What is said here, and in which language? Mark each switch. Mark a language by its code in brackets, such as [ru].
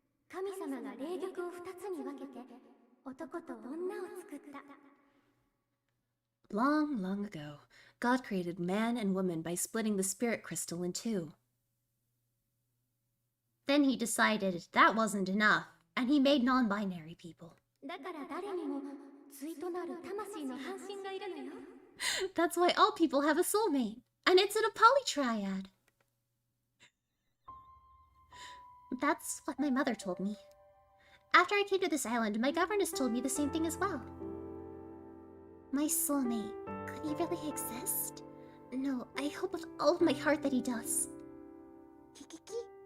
[ja] 神様が霊玉を2つに分けて男と女を作った。 [en] Long, long ago, God created man and woman by splitting the spirit crystal in two. Then he decided that wasn't enough, and he made non-binary people. [ja] だから誰にも対となる魂の半身がいるのよ。 [en] That's why all people have a soulmate, and it's in a polytriad. That's what my mother told me. After I came to this island, my governess told me the same thing as well. My soulmate, could he really exist? No, I hope with all of my heart that he does. Kikiki?